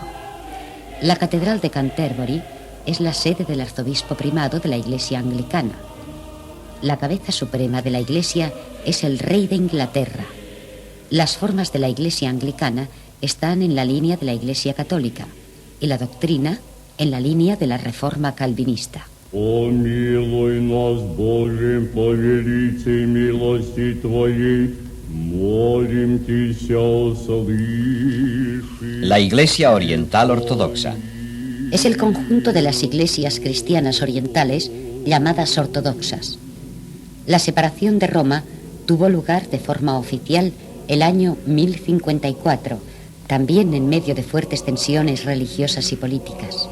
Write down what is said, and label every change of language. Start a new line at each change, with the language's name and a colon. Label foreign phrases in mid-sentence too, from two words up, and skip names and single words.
Spanish: La Catedral de Canterbury es la sede del arzobispo primado de la Iglesia Anglicana. La cabeza suprema de la Iglesia es el Rey de Inglaterra. Las formas de la Iglesia Anglicana están en la línea de la Iglesia Católica y la doctrina en la línea de la Reforma Calvinista.
Church Slavic: Помилуй нас, Боже, по великой милости Твоей, молим Тися, услыши.
Spanish: La Iglesia Oriental Ortodoxa. Es el conjunto de las iglesias cristianas orientales llamadas ortodoxas. La separación de Roma tuvo lugar de forma oficial el año 1054, también en medio de fuertes tensiones religiosas y políticas.